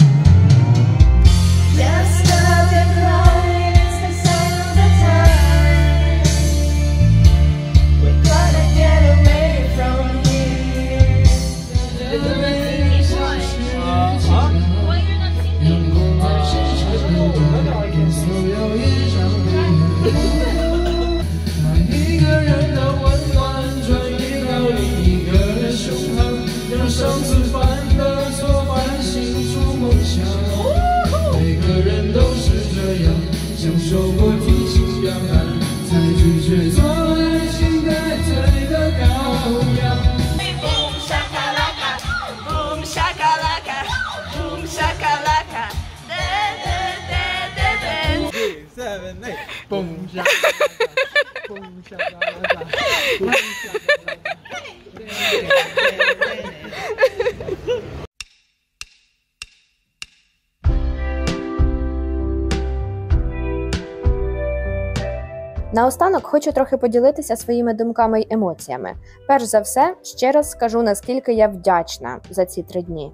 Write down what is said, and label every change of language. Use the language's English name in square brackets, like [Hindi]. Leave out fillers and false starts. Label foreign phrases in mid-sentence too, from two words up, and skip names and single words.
[English] Just love and crying, it's the sign of the time. We gotta get away from here. Why you're not singing? [Chinese] 一个人的温暖转移到另一个人胸膛，让上次犯的错反省出梦想。每个人都是这样，享受过提心吊胆，才拒绝做爱情带罪的羔羊。 [English] Boom shakalaka, boom shakalaka, boom shakalaka. 7, 8. Boom shakalaka, boom shakalaka, boom shakalaka. [Ukrainian] Наостанок хочу трохи поділитися своїми думками й емоціями. Перш за все, ще раз скажу, наскільки я вдячна за ці 3 дні.